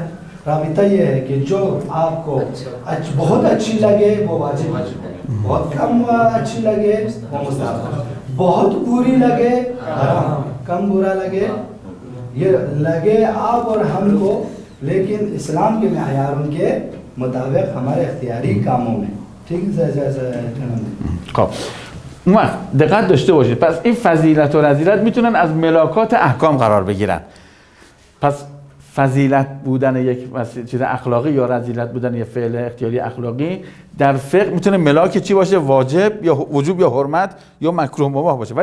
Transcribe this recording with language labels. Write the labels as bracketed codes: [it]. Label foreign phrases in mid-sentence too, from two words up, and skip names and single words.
[ur] رابطہ یہ ہے کہ جو آپ کو بہت اچھی لگے وہ واجب ہے، بہت کم اچھی لگے وہ مستحب، بہت بری لگے حرام، کم برا لگے یہ لگے آپ اور ہم کو، لیکن اسلام کے معیار ان کے مطابق ہمارے اختیاری کاموں میں. ٹھیک ہے. [fa] خب اون وقت دقت داشته باشید، پس این فضیلت و رذیلت میتونن از ملاکات احکام قرار بگیرن. پس فضیلت بودن یک چیز اخلاقی یا رذیلت بودن یک فعل اختیاری اخلاقی در فقه میتونه ملاک چی باشه؟ واجب یا وجوب یا حرمت یا مکروه مباح باشه.